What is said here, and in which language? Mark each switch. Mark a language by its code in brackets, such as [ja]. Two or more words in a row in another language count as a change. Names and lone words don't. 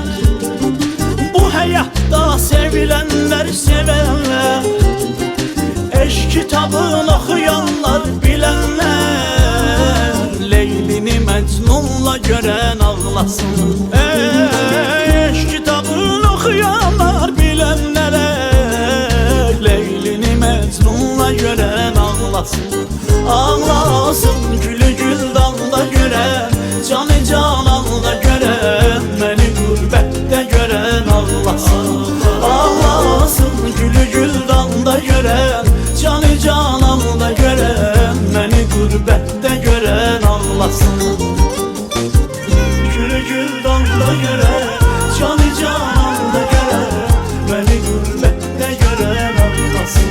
[tr] bu hayatta sevilenler, sevenler, eşk kitabını okuyanlar, bilenler, Leylini Mecnun'la gören ağlasın. Eşk kitabını okuyanlar, bilenler, Leylini Mecnun'la gören ağlasın. [az] Ağlasın gülü gül damda gören, canı cananda görən, məni qürbətdə görən ağlasın. Ağlasın gülü gül damda görən, canı cananda görən, məni qürbətdə görən ağlasın. Gülü gül damda görən, canı cananda görən, məni qürbətdə görən ağlasın.